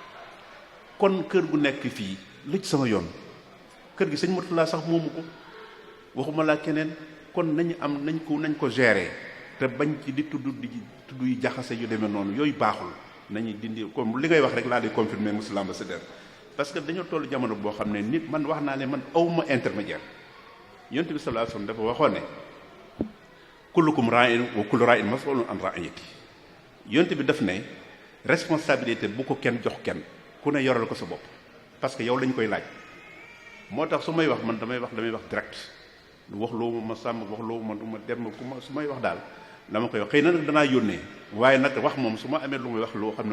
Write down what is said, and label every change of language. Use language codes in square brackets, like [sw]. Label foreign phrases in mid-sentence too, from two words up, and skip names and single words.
[wo] kon kër gu nekk fii lu ci sama yoon kër gi sëñ Mourtala sax moomu ko waxuma laa keneen kon nañ ko gérer te bañ ci di tudd yu jaxase yu demee noonu yooyu baaxul nañu dindi comme li ngay wax rek laa di confirmer [fr] monsieur l'ambassadeur parce que [wo] dañoo toll jamono boo xam ne nit man wax naa ne man awma intermédiaire yonent bi [ar] صلى الله عليه وسلم [wo] dafa waxoon ne [ar] كلكم راع وكل راع مسؤول عن رعيته [wo] yonent bi daf ne responsabilité bu ko kenn jox kenn ku ne yoral ko sa bopp [fr] parce que [wo] yow lañ koy laaj moo tax su may wax man damay wax direct wax loo ma sàmm wax loo ma du ma dem ku ma su may wax daal dama koy wax xëy na nag danaa yónnee waaye nag wax moom su ma amee lu may wax loo xam ne